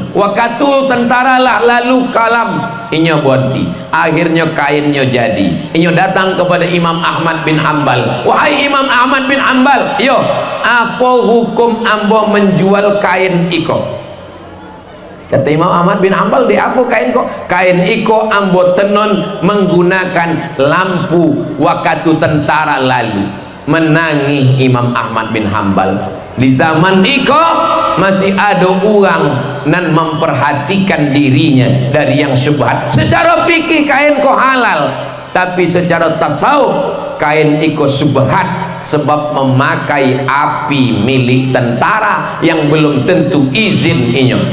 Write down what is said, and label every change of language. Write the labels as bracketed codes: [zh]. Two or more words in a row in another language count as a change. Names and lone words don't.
[min] Waktu tentara lah lalu kalam, inyo bonti. [id] Akhirnya kainnya jadi. Inyo datang kepada Imam Ahmad bin Hanbal. Wahai Imam Ahmad bin Hanbal, yo, apa hukum ambo menjual kain iko? Kata Imam Ahmad bin Hanbal, di apa kain kok? Kain iko ambo tenun menggunakan lampu waktu tentara lalu. Menangis Imam Ahmad bin Hanbal. Di zaman iko masih ada orang nan memperhatikan dirinya dari yang syubhat. Secara fikih kain kok halal, tapi secara tasawuf kain iko syubhat, sebab memakai api milik tentara yang belum tentu izin inyo.